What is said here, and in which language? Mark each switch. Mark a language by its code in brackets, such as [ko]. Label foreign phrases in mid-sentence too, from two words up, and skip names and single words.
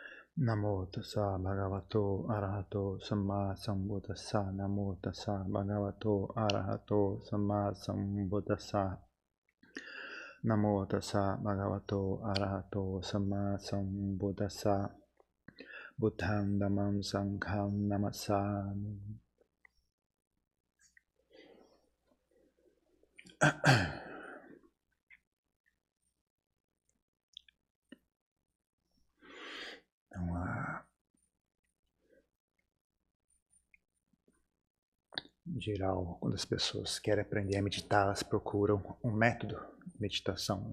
[pi] Namo tassa bhagavato arahato samma sambuddhassa. Namo tassa bhagavato arahato samma sambuddhassa. Namo tassa bhagavato arahato samma sambuddhassa. Buddham dhammam sangham namassami. [pt] Então, em geral, quando as pessoas querem aprender a meditar, elas procuram um método de meditação.